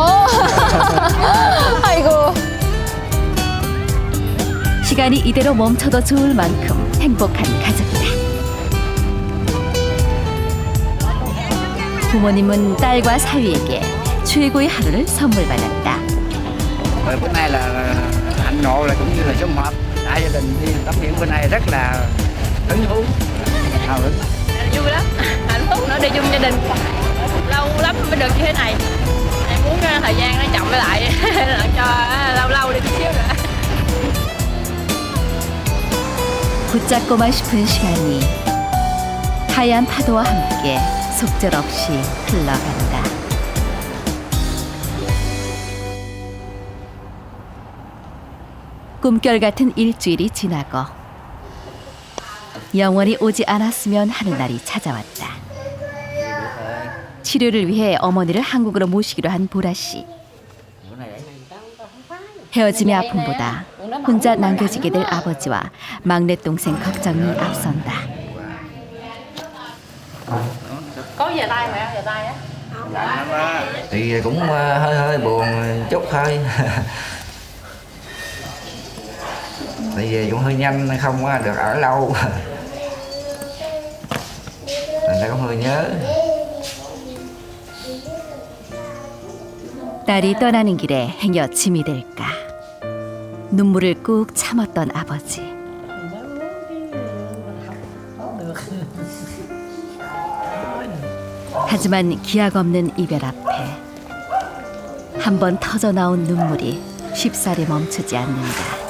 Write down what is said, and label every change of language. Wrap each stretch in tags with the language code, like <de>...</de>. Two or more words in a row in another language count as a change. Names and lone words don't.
<ko>아이고. 시간이 이대로 멈춰도 좋을 만큼 행복한 가족이다. 부모님은 딸과 사위에게 최고의 하루를 선물 받았다.</ko> <vi>Rồi bữa nay là anh ngộ là cũng như là sum họp đại gia đình đi tắm biển bữa nay rất là hứng thú, hào hứng. Vui lắm, hạnh phúc nữa đi chung gia đình. Lâu lắm mới được như thế này. Em muốn thời gian nó chậm lại cho lâu lâu đi chút xíu nữa.</vi> <ko>붙잡고만 싶은 시간이 하얀 파도와 함께 속절없이 흘러간다. 꿈결 같은 일주일이 지나고 영원히 오지 않았으면 하는 날이 찾아왔다. 치료를 위해 어머니를 한국으로 모시기로 한 보라 씨. 헤어짐의 아픔보다 혼자 남겨지게 될 아버지와 막내 동생 걱정이 앞선다.</ko> <vi>Có về tay mẹ, về tay á. Thì cũng hơi hơi buồn chút thôi. Tại vì cũng hơi nhanh không có được ở lâu. Thành ra cũng hơi nhớ.</vi> <ko>딸이 떠나는 길에 행여 짐이 될까. 눈물을 꾹 참았던 아버지. 하지만 기약 없는 이별 앞에 한 번 터져 나온 눈물이 쉽사리 멈추지 않는다.</ko>